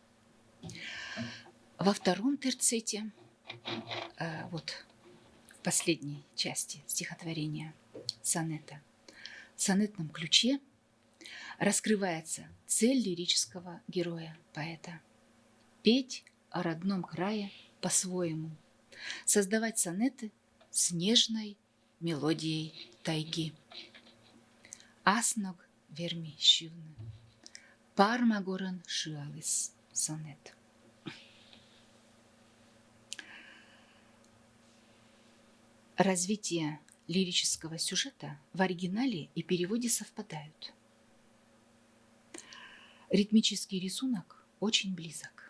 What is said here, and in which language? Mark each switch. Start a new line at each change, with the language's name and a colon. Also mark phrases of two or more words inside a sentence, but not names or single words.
Russian: Во втором терцете, вот в последней части стихотворения сонета, в сонетном ключе раскрывается цель лирического героя, поэта – петь о родном крае по-своему, создавать сонеты с нежной мелодией тайги.
Komi: Асног верми щивны, пармагорен шиалис сонет.
Russian: Развитие лирического сюжета в оригинале и переводе совпадают. Ритмический рисунок очень близок.